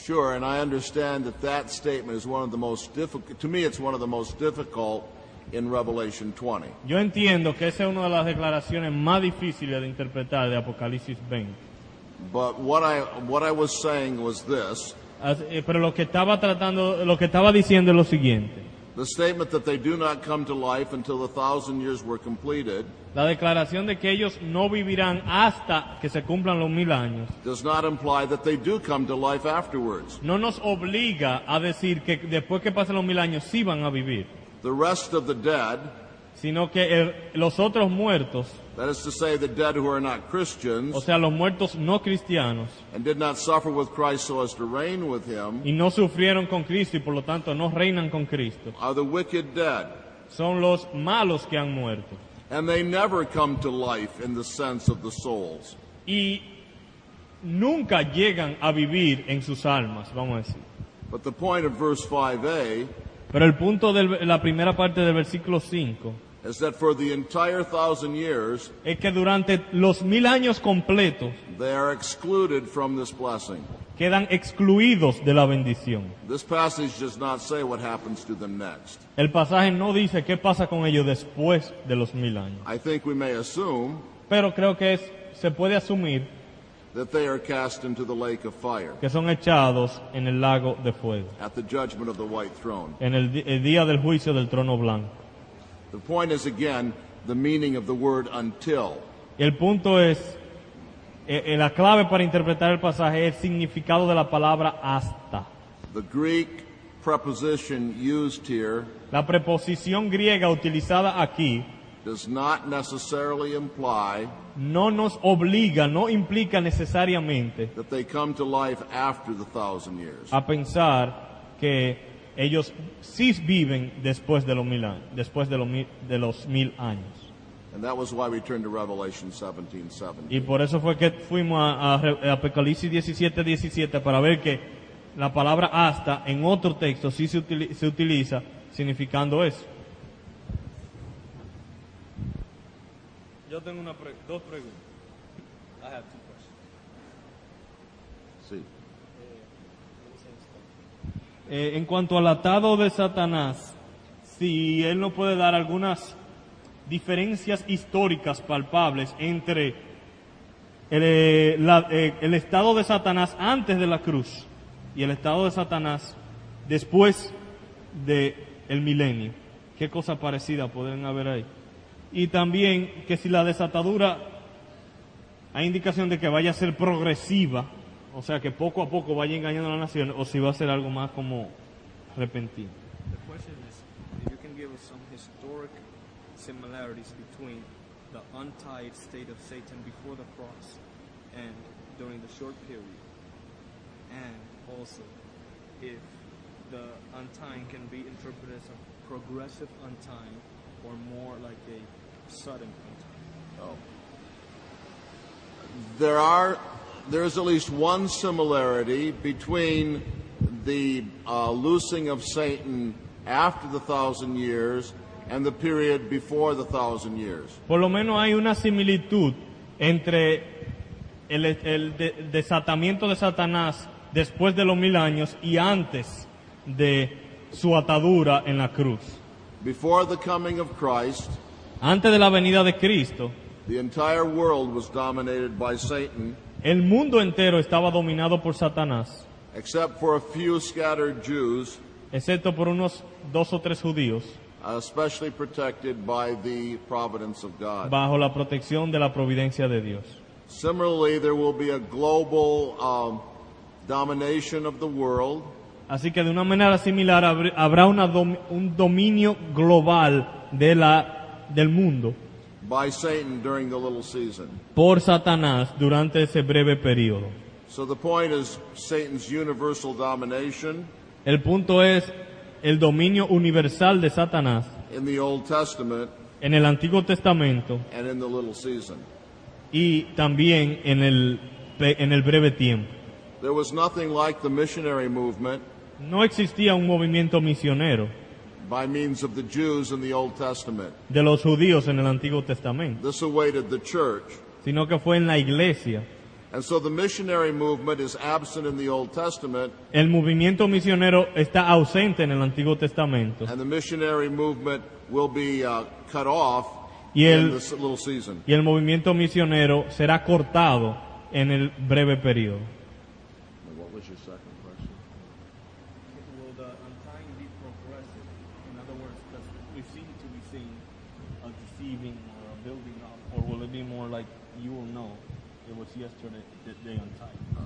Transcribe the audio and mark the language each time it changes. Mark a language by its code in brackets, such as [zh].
[en] Sure, and I understand that that statement is one of the most difficult, to me it's one of the most difficult in Revelation 20. [es] Yo entiendo que esa es una de las declaraciones más difíciles de interpretar de Apocalipsis 20. [en] But what I was saying was this, [es] Pero lo que estaba diciendo es lo siguiente. [en] the statement that they do not come to life until the 1,000 years were completed [es] La declaración de que ellos no vivirán hasta que se cumplan los 1000 años [en] does not imply that they do come to life afterwards. [es] no nos obliga a decir que después que pasen los 1000 años sí van a vivir, [en] The rest of the dead, [es] sino que los otros muertos, [en] that is to say the dead who are not Christians [es] o sea, los muertos no cristianos, [en] and did not suffer with Christ so as to reign with him, [es] y no sufrieron con Cristo y por lo tanto no reinan con Cristo, [en] are the wicked dead. [es] son los malos que han muerto. [en] And they never come to life in the sense of the souls. [es] Y nunca llegan a vivir en sus almas, vamos a decir. [en] But the point of verse 5a [es] Pero el punto de la primera parte del versículo 5 [en] is that for the entire 1,000 years, [es] es que durante los 1000 años completos [en] they are excluded from this blessing. [es] quedan excluidos de la bendición. [en] This passage does not say what happens to them next. [es] El pasaje no dice qué pasa con ellos después de los 1000 años. [en] I think we may assume [es] Pero creo que se puede asumir [en] that they are cast into the lake of fire [es] que son echados en el lago de fuego, [en] at the judgment of the white throne. [es] en el día del juicio del trono blanco. [en] The point is again the meaning of the word until. [es] Y el punto es, la clave para interpretar el pasaje es el significado de la palabra hasta. [en] The Greek preposition used here [es] La preposición griega utilizada aquí [en] does not necessarily imply [es] no nos obliga, no implica necesariamente [en] that they come to life after the 1,000 years. [es] a pensar que ellos sí viven después de los 1000 años, después de los 1000 años. [en] And that was why we turned to Revelation 17:7. [es] Y por eso fue que fuimos a Apocalipsis 17:17 para ver que la palabra hasta en otro texto sí se utiliza significando eso. Yo tengo dos preguntas. [en] I have two questions. [es] Sí. En cuanto al atado de Satanás, si él no puede dar algunas diferencias históricas palpables entre el estado de Satanás antes de la cruz y el estado de Satanás después del milenio. ¿Qué cosa parecida pueden haber ahí? Y también que si la desatadura hay indicación de que vaya a ser progresiva, o sea que poco a poco vaya engañando a la nación, o si va a ser algo más como repentino. [en] The question is, if you can give us some historic similarities between the untied state of Satan before the cross and during the short period, and also if the untying can be interpreted as a progressive untying or more like a sudden untying. There is at least one similarity between the loosing of Satan after the 1,000 years and the period before the 1,000 years. [es] Por lo menos hay una similitud entre el desatamiento de Satanás después de los 1000 años y antes de su atadura en la cruz. [en] Before the coming of Christ, [es] Antes de la venida de Cristo, [en] the entire world was dominated by Satan, [es] el mundo entero estaba dominado por Satanás, [en] except for a few scattered Jews, [es] excepto por unos 2 o 3 judíos, [en] especially protected by the providence of God. [es] bajo la protección de la providencia de Dios. [en] Similarly, there will be a global domination of the world [es] Así que de una manera similar habrá un dominio global del mundo [en] by Satan during the little season. [es] por Satanás durante ese breve periodo. [en] So the point is Satan's universal domination [es] El punto es el dominio universal de Satanás [en] in the Old Testament [es] en el Antiguo Testamento [en] and in the little season. [es] y también en el breve tiempo. [en] There was nothing like the missionary movement [es] No existía un movimiento misionero [en] by means of the Jews in the Old Testament. [es] de los judíos en el Antiguo Testamento, [en] This awaited the church. [es] sino que fue en la iglesia. [en] And so the missionary movement is absent in the Old Testament, [es] El movimiento misionero está ausente en el Antiguo Testamento [en] and the missionary movement will be cut off [es] y [en] in [es] el, [en] this little season. [es] y el movimiento misionero será cortado en el breve periodo. [en] What was your second question? Will the untying be progressive? In other words, because we seem to be seeing a deceiving or a building up, or will it be more like you will know it was yesterday that they untied?